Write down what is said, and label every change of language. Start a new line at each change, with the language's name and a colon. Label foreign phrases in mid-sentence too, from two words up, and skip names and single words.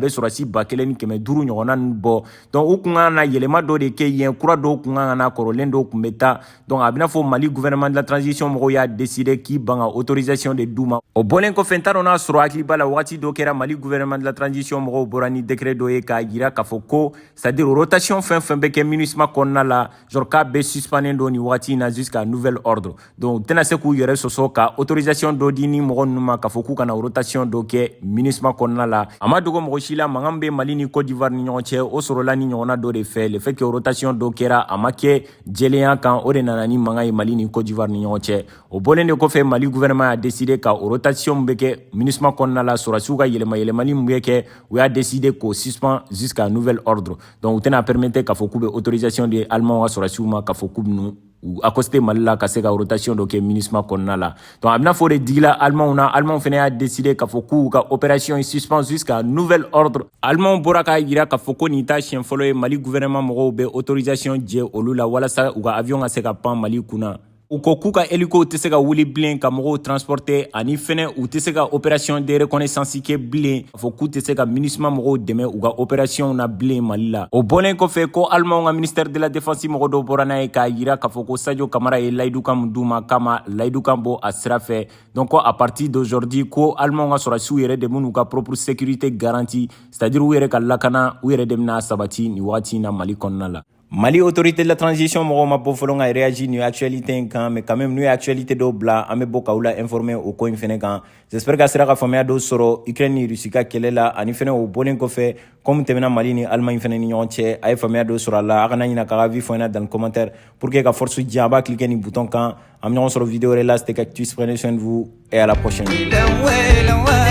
Bambara: bɛ sɔrɔdasi 1500 ɲɔgɔnna ninnu bɔ donc u kun kan ka na yɛlɛma dɔ de kɛ yen kura dɔw kun kan ka na kɔrɔlen dɔw kun bɛ taa donc a bɛna fɔ Mali
French: gouvernement de la transition
Bambara: mɔgɔw y'a décider k'i ban ka
French: autorisation de
Bambara: d'u ma o bɔlen kɔfɛ n t'a dɔn n'a sɔrɔ hakili b'a la wagati dɔ kɛra Mali
French: gouvernement de la transition
Bambara: mɔgɔw bɔra ni décret dɔ ye k'a yira k'a fɔ ko
French: c'est-à-dire rotation
Bambara: fɛn fɛn bɛ kɛ MINUSMA kɔnɔna la genre k'a bɛɛ suspendé don nin wagati in na
French: jusqu'à nouvel ordre
Bambara: donc u tɛna se k'u yɛrɛ sɔsɔ ka autorisation dɔ di ni mɔgɔ ninnu ma k'a fɔ k'u kana rotation dɔ kɛ MINUSMA kɔnɔna la a ma dogo mɔgɔ si la mankan bɛ Mali ni Côte d'Ivoire ni ɲɔgɔn cɛ o sɔrɔla ni ɲɔgɔnna dɔ de fɛ
French: le fait que rotation
Bambara: dɔ dɔ kɛra a ma kɛ jɛlenya kan o de nana ni mankan ye Mali ni Côte d'Ivoire ni ɲɔgɔn cɛ o bɔlen de kɔfɛ Mali gouvernement
French: a décidé
Bambara: ka o rotation bɛ kɛ MINUSMA kɔnɔna la sɔrɔsiw ka yɛlɛmayɛlɛmali min bɛ kɛ u y'a décidé k'o suspend
French: jusqu'à nouvel ordre
Bambara: donc u tɛna permettre k'a fɔ k'u bɛ autorisation di Allemand ka sɔrɔsiw ma k'a fɔ k'u bɛnu u accosté Mali la ka se ka rotation dɔ kɛ MINUSMA kɔnɔna la donc a bɛna fɔ de digila Allemand na Allemand fɛnɛ y'a décidé k'a fɔ k'u ka opération yi suspend
French: jusqu'à nouvel ordre
Bambara: Allemand bɔra k'a yira k'a fɔ ko nin t'a siɲɛ fɔlɔ ye Mali gouvernement mɔgɔw bɛ autorisation jɛ olu la walasa u ka avion ka se ka pan Mali kunna u ko k'u ka hélico tɛ se ka wuli bilen ka mɔgɔw transporter ani fɛnɛ u tɛ se ka
French: opération de reconnaissance
Bambara: kɛ bilen k'a fɔ k'u tɛ se ka MINUSMA mɔgɔw dɛmɛ u ka opération na bilen Mali la o bɔlen kɔfɛ ko Allemand ka
French: ministère de la défense
Bambara: mɔgɔ dɔ bɔra n'a ye k'a yira k'a fɔ ko Sadio Camara ye layidukan min d'u ma k'a ma layidukan bɔ a sira fɛ donc ko
French: à partir d'aujourd'hui
Bambara: ko Allemand ka sɔrɔsiw yɛrɛ de min'u ka
French: propre sécurité garantie c'est-à-dire
Bambara: u yɛrɛ ka lakana u yɛrɛ de bɛna sabati nin wagati in na Mali kɔnɔna la Mali
French: autorité de la transition
Bambara: mɔgɔw ma bɔ fɔlɔ ka réagir nin actualité in kan
French: mais quand même
Bambara: n'u ye actualité dɔw bila an bɛ bɔ k'aw la informer o ko in fɛnɛ kan
French: j'espère que
Bambara: a sera ka faamuya dɔw sɔrɔ Ukraine ni Russie ka kɛlɛ la ani fɛnɛ o bɔlen kɔfɛ comme tɛmɛna Mali ni Allemagne fɛnɛ ni ɲɔgɔn cɛ a ye faamuya dɔw sɔrɔ a la a kana ɲina k'a ka avis fɔ ɲɛna
French: dans le commentaire pour que
Bambara: ka force diyan a b'a cliquer nin bouton kan an bɛ ɲɔgɔn sɔrɔ vidéo wɛrɛ la
French: c'était Cactus prenez soin de vous et à la prochaine